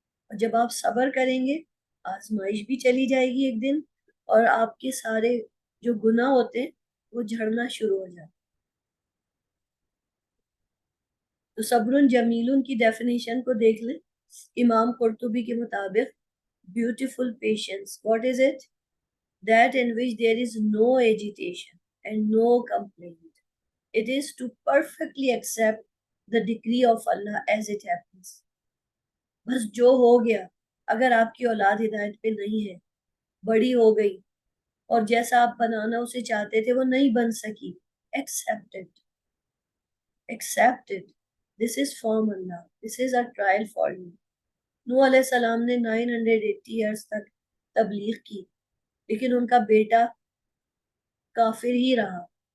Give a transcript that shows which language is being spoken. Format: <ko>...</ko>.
<hi>और जब आप सब्र करेंगे आजमाइश भी चली जाएगी एक दिन, और आपके सारे जो गुनाह होते हैं वो झड़ना शुरू हो जाए. तो सब्रुन जमीलुन की डेफिनेशन को देख लें. इमाम कुर्तुबी के मुताबिक beautiful patience,</hi> <en>What is it? That in which there is no agitation and no complaint. It is to perfectly accept the decree of Allah as it happens.</en> <hi>बस जो हो गया. अगर आपकी औलाद हिदायत पे नहीं है, बड़ी हो गई, और जैसा आप बनाना उसे चाहते थे वो नहीं बन सकी,</hi> <en>accept it. Accept it. This is from Allah. This is a trial for you.</en> <hi>नूह अलैहि सलाम ने 980 ईयर्स तक तबलीग की, लेकिन उनका बेटा काफिर ही रहा.</hi>